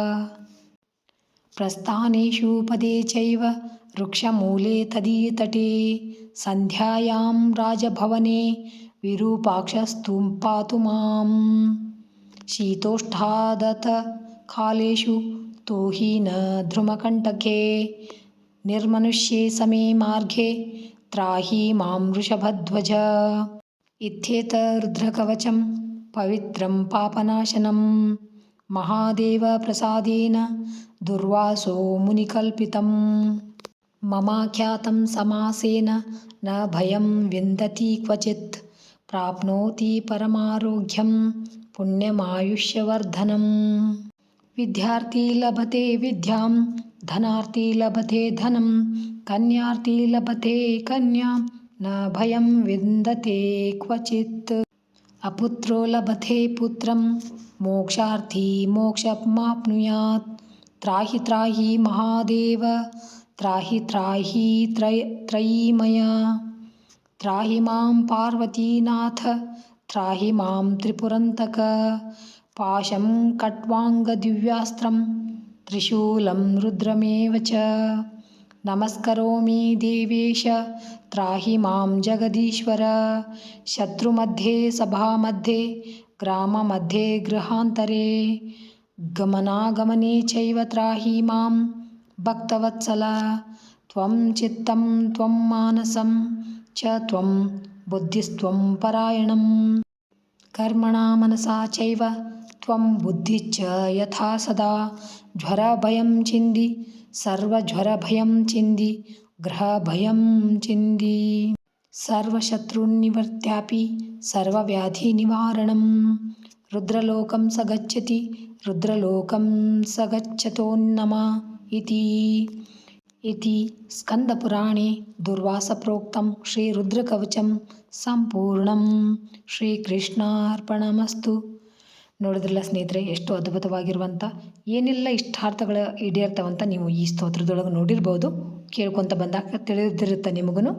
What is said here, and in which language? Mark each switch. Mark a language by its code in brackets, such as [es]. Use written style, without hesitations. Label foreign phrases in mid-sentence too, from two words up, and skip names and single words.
[sa] ಪ್ರಸ್ಥಾನೇಷು ಪದೇ ಚೈವ ವೃಕ್ಷಮೂಲೆ ತದೀತಟೇ ಸಂಧ್ಯಾಯಾಂ ರಾಜಭವನೆ ವಿರೂಪಾಕ್ಷಸ್ತು ಪಾತು ಮಾಂ ಶೀತೋಷ್ಠಾದತ ಕಾಲೇಷು ತೂಹೀನ ಧ್ರುಮಕಂಟಕೆ ನಿರ್ಮನುಷ್ಯೇ ಸಮೇ ಮಾರ್ಗೆ ತ್ರಾಹಿ ಮಾಂ ವೃಷಭಧ್ವಜ. ಇತ್ಯೇತ ರುದ್ರಕವಚಂ ಪವಿತ್ರಂ ಪಾಪನಾಶನಂ ಮಹಾದೇವ ಪ್ರಸಾದೇನ ದುರ್ವಾಸೋ ಮುನಿಕಲ್ಪಿತಂ ಮಮಾಖ್ಯಾತಂ ಸಮಾಸೇನ ನ ಭಯಂ ವಿಂದತಿ ಕ್ವಚಿತ್ ಪ್ರಾಪ್ನೋತಿ ಪರಮಾರೋಗ್ಯಂ ಪುಣ್ಯಮಾಯುಷ್ಯವರ್ಧನಂ. ವಿದ್ಯಾರ್ಥಿ ಲಭತೆ ವಿದ್ಯಾಂ ಧನಾರ್ಥಿ ಲಭತೆ ಧನಂ ಕನ್ಯಾರ್ಥಿ ಲಭತೆ ಕನ್ಯಾಂ ನ ಭಯಂ ವಿಂದತೆ ಕ್ವಚಿತ್ ಅಪುತ್ರೋ ಲಭತೆ ಪುತ್ರಂ ಮೋಕ್ಷಾರ್ಥಿ ಮೋಕ್ಷಮಾಪ್ನುಯಾತ್ ತ್ರಾಹಿ ತ್ರಾಹಿ ಮಹಾದೇವ ತ್ರಾಹಿ ತ್ರಾಹಿ ತ್ರಯೀಮಯ ತ್ರಾಹಿ ಮಾಂ ಪಾರ್ವತೀನಾಥ ತ್ರಾಹಿ ಮಾಂ ತ್ರಿಪುರಂತಕ ಪಾಶಂ ಖಟ್ವಾಂಗದಿವ್ಯಾಸ್ತ್ರಂ ತ್ರಿಶೂಲಂ ರುದ್ರಮೇವ ಚ ನಮಸ್ಕರೋಮಿ ದೇವೇಶ ತ್ರಾಹಿ ಮಾಂ ಜಗದೀಶ್ವರ ಶತ್ರುಮಧ್ಯೆ ಸಭಾಮಧ್ಯೆ ಗ್ರಾಮमध्ये ಗೃಹಾಂತರೆ ಗಮನಾಗಮನೆ ಚೈವ ತ್ರಾಹಿ ಮಾಂ ಭಕ್ತವತ್ಸಲ ತ್ವಂ ಚಿತ್ತಂ ತ್ವಂ ಮಾನಸಂ ಚ ತ್ವಂ ಬುದ್ಧಿಸ್ತ್ವಂ ಪರಾಯಣಂ ಕರ್ಮಣ ಮನಸಾ ಚೈವ ತ್ವಂ ಬುದ್ಧಿಶ್ಚ ಯಥಾ ಸದಾ ಜ್ವರಭಯಂ ಚಿಂದಿ ಸರ್ವಜ್ವರಭಯಂ ಚಿಂದಿ ಗ್ರಹಭಯಂ ಚಿಂದಿ ಸರ್ವಶತ್ರುನ್ನಿವರ್ತ್ಯಾಪಿ ಸರ್ವವ್ಯಾಧಿನಿವಾರಣಂ ರುದ್ರಲೋಕಂ ಸ ಗಚ್ಚತಿ ರುದ್ರಲೋಕಂ ಸ ಗಚ್ಚತೋನ್ನಮ ಇತಿ ಸ್ಕಂದಪುರಾಣೆ ದುರ್ವಾಸಪ್ರೋಕ್ತಂ ಶ್ರೀರುದ್ರಕವಚಂ ಸಂಪೂರ್ಣಂ. ಶ್ರೀಕೃಷ್ಣಾರ್ಪಣಮಸ್ತು. [kn] ನೋಡಿದ್ರಲ್ಲ ಸ್ನೇಹಿತರೆ, ಎಷ್ಟು ಅದ್ಭುತವಾಗಿರುವಂಥ ಏನೆಲ್ಲ ಇಷ್ಟಾರ್ಥಗಳ ಈಡೇರ್ತವಂತ ನೀವು ಈ ಸ್ತೋತ್ರದೊಳಗೆ ನೋಡಿರ್ಬೋದು. ಕೇಳ್ಕೊತ ಬಂದಾಗ ತಿಳಿದಿರುತ್ತೆ ನಿಮಗೂ.